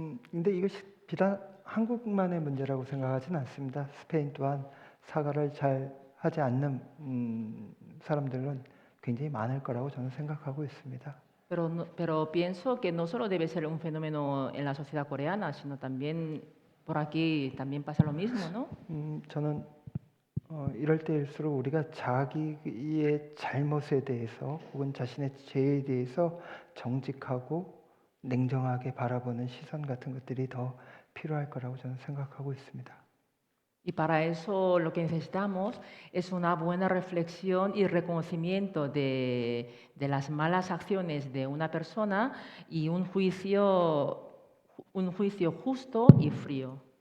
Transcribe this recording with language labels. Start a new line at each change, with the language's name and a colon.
Korean: 근데 이것이 비단 한국만의 문제라고 생각하지는 않습니다. 스페인 또한 사과를 잘 하지 않는 사람들은 굉장히 많을 거라고 저는 생각하고 있습니다.
Spanish: Pero pienso que no solo debe ser un fenómeno en la sociedad coreana, sino también por aquí también pasa lo mismo, ¿no?
Korean: 저는 이럴 때일수록 우리가 자기의 잘못에 대해서 혹은 자신의 죄에 대해서 정직하고 냉정하게 바라보는 시선 같은 것들이 더 필요할 거라고 저는 생각하고 있습니다.
Spanish: Y para eso lo que necesitamos es una buena reflexión y reconocimiento de las malas acciones de una persona y un juicio justo y frío.